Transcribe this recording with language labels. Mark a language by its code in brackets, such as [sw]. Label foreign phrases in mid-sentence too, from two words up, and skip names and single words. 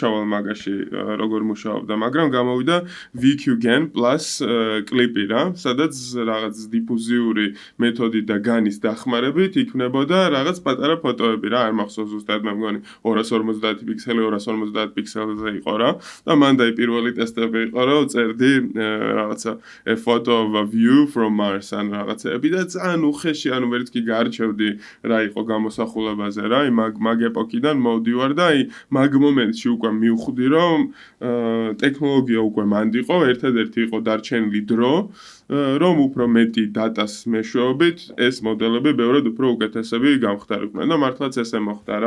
[ka] ჩავალ მაგაში როგორ მუშაობდა, მაგრამ გამოვიდა VQGen plus კლიპი რა, სადაც რაღაც დიფუზიური მეთოდით და განის დახმარებით იქნებოდა რაღაც პატარა ფოტოები რა, არ მახსოვს ზუსტად, მე მგონი 250 პიქსელი 250 პიქსელზე იყო რა და მანდ აი პირველი ტესტები იყო, რომ წერდი რაღაცა [en] a photo of a view from Mars [ka] ან რაღაცები და ძალიან უხეში ეპოქაში, ანუ ვერც კი გარჩევდი რა იყო გამოსახულებაზე რა, მაგ ეპოქიდან მოვდივარ და მაგ მომენტში უკვე მივხვდი, რომ ტექნოლოგია უკვე მანდ იყო, ერთადერთი იყო დარჩენილი დრო, რომ უფრო მეტი დატას მეშვეობით ეს მოდელები ბევრად უფრო უკეთესები გამხდარიყვნენ და მართლაც ესე მოხდა რა.